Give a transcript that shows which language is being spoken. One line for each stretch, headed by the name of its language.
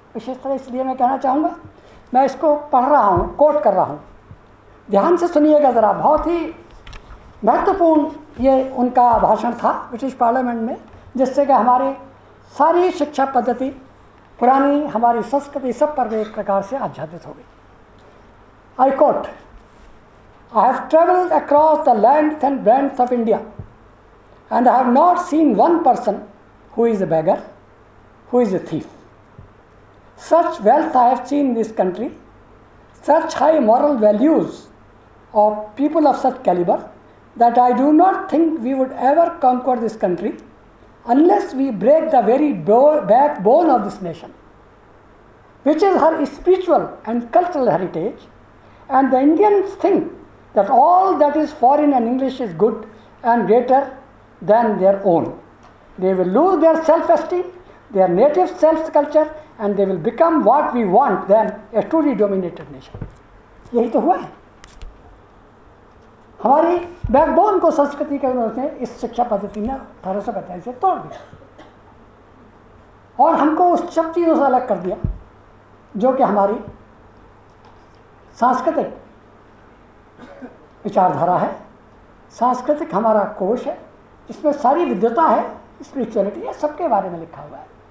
Hindi: विशेष तरह इसलिए मैं कहना चाहूँगा, मैं इसको पढ़ रहा हूँ, कोट कर रहा हूँ, ध्यान से सुनिएगा ज़रा। बहुत ही महत्वपूर्ण ये उनका भाषण था ब्रिटिश पार्लियामेंट में, जिससे कि हमारी सारी शिक्षा पद्धति, पुरानी हमारी संस्कृति, सब पर एक प्रकार से आच्छादित हो गई।
English: I quote, I have travelled across the length and breadth of India and I have not seen one person who is a beggar, who is a thief. Such wealth I have seen in this country, such high moral values of people of such caliber, that I do not think we would ever conquer this country unless we break the very backbone of this nation, which is her spiritual and cultural heritage. And the Indians think that all that is foreign and English is good and greater than their own. They will lose their self-esteem, their native self-culture, and they will become what we want them, a truly dominated nation.
Hindi: यही तो हुआ है। हमारी backbone को संस्कृति के उन्होंने इस शिक्षा पद्धति ने 1845 से तोड़ दिया और हमको उस सब चीज़ों से अलग कर दिया जो कि हमारी सांस्कृतिक विचारधारा है, सांस्कृतिक हमारा कोश है, इसमें सारी विद्वता है, स्पिरिचुअलिटी है, सबके बारे में लिखा हुआ है।